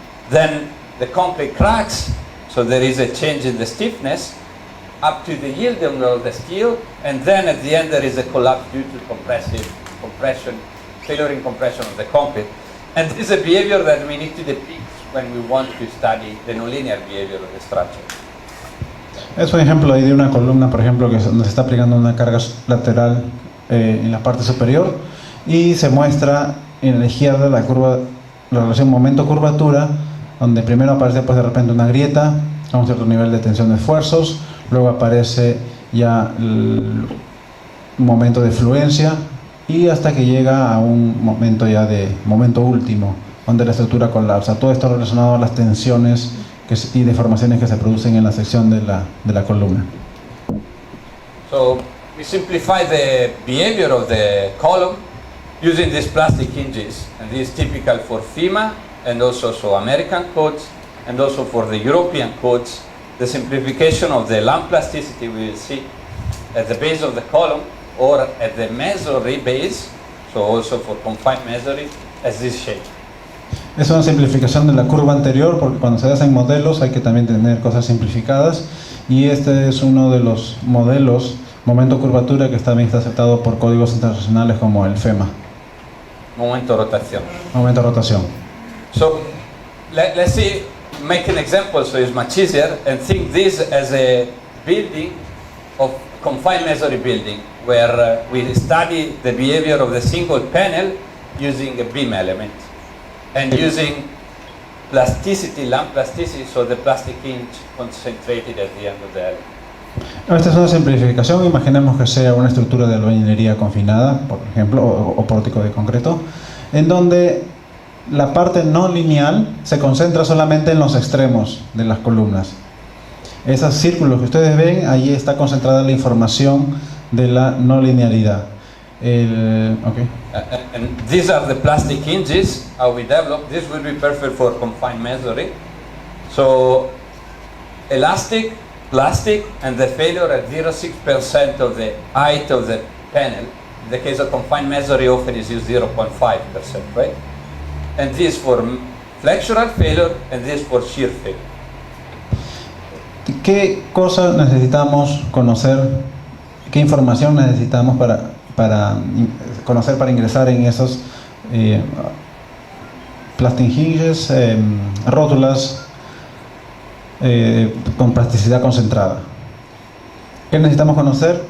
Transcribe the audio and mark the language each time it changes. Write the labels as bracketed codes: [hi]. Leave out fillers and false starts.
[en] Then the concrete cracks, so there is a change in the stiffness up to the yielding of the steel, and then at the end there is a collapse due to compression, failure in compression of the concrete. And this is a behavior that we need to depict when we want to study the nonlinear behavior of the structure. [es] Es un ejemplo ahí de una columna, por ejemplo, que donde se está aplicando una carga lateral en la parte superior, y se muestra en la izquierda la curva, la relación momento-curvatura, donde primero aparece pues de repente una grieta a un cierto nivel de tensión de esfuerzos, luego aparece ya el momento de fluencia, y hasta que llega a un momento ya de momento último, donde la estructura colapsa. Todo esto relacionado a las tensiones y deformaciones que se producen en la sección de la columna. [en] So we simplify the behavior of the column using these plastic hinges, and this is typical for FEMA and also American codes, and also for the European codes. The simplification of the lump plasticity we will see at the base of the column or at the masonry base, so also for confined masonry, as this shape. [es] Es una simplificación de la curva anterior, porque cuando se hacen modelos hay que también tener cosas simplificadas, y este es uno de los modelos momento curvatura que también está aceptado por códigos internacionales como el FEMA. Momento rotación. Momento de rotación. [en] So let's see, make an example so it's much easier, and think this as a building of confined masonry building, where we study the behavior of the single panel using a beam element and using plasticity, lump plasticity, so the plastic hinge concentrated at the end of the element. [es] Esta es una simplificación. Imaginemos que sea una estructura de albañilería confinada, por ejemplo, o pórtico de concreto, en donde la parte no lineal se concentra solamente en los extremos de las columnas. Esos círculos que ustedes ven, ahí está concentrada la información de la no linealidad. Okay. [en] And these are the plastic hinges, how we develop. This will be perfect for confined masonry. So elastic, plastic, and the failure at 0.6% of the height of the panel. In the case of confined masonry, often is used 0.5%, right? And this for flexural failure, and this for shear failure. [es] ¿Qué cosa necesitamos conocer? ¿Qué información necesitamos para conocer, para ingresar en esos plastic hinges, rótulas con plasticidad concentrada? ¿Qué necesitamos conocer?